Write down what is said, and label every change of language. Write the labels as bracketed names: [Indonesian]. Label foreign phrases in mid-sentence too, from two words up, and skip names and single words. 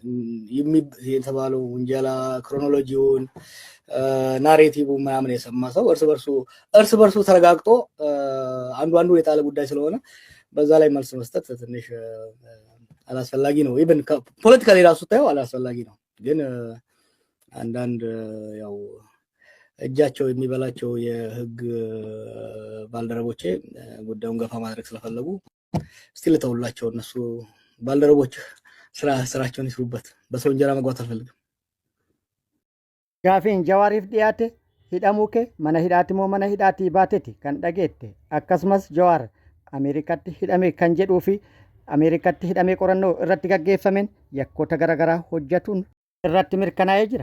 [Amharic] የተባለው ወንጀላ [English] chronologyውን narrative [Amharic] ምናምን የሰማ ሰው እርስ በርሱ ተረጋግጦ አንዱ የጣለ ጉዳይ ስለሆነ በዛ ላይ መልስ መስጠት ትንሽ አላስፈላጊ ነው። [English] even politically [Amharic] ራሱ ታየው አላስፈላጊ ነው። ግን አንዳንድ ያው እጃቸው የሚበላቸው የህግ ባልደረቦቼ ጉዳዩን ገፋ ማድረግ ስለፈለጉ ስቲል ተውላቸው እነሱ ባልደረቦች ስራቸውን ይስሩበት። በሰው እንጀራ መግባት አልፈልግም። [Oromo] Gaafiin Jawaariif dhiyaate hidhamuu kee mana hidhaati moo mana hidhaatii baateeti kan dhageette akkasumas Jawaar Ameerikaatti hidhame kan jedhuu fi Ameerikaatti hidhamee qorannoo irratti gaggeeffameen yakkoota garaagaraa hojjetuun irratti mirkanaa'ee jira.